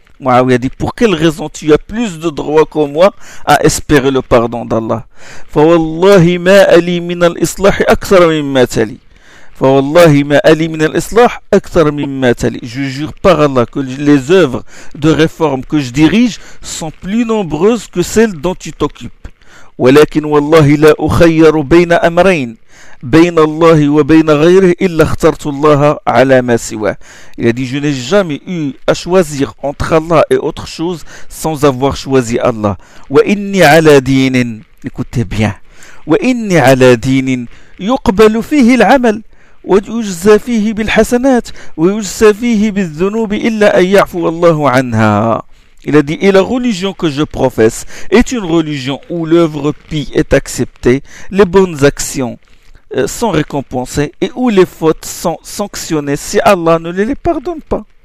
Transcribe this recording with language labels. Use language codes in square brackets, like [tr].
[fr] معاوية dit, pour quelle raison tu as plus de droit que moi à espérer le pardon d'Allah? [ar] فوالله ما ألي من الإصلاح أكثر مما تلي. فوالله ما ألي من الإصلاح أكثر مما تلي. [fr] Je jure par Allah que les œuvres de réforme que je dirige sont plus nombreuses que celles dont tu t'occupes. [ar] ولكن والله لا أخير بين أمرين بين الله وبين غيره إلا اخترت الله على ما سواه. [fr] Il a dit, je n'ai jamais eu à choisir entre Allah et autre chose sans avoir choisi Allah. [ar] وإني على دين, [fr] écoutez bien, [ar] وإني على دين يقبل فيه العمل ويجزى فيه بالحسنات ويجزى فيه بالذنوب إلا أن يعفو الله عنها. [fr] Il a dit, et la religion que je professe est une religion où l'œuvre pie est acceptée, les bonnes actions sont récompensées et où les fautes sont sanctionnées si Allah ne les pardonne pas.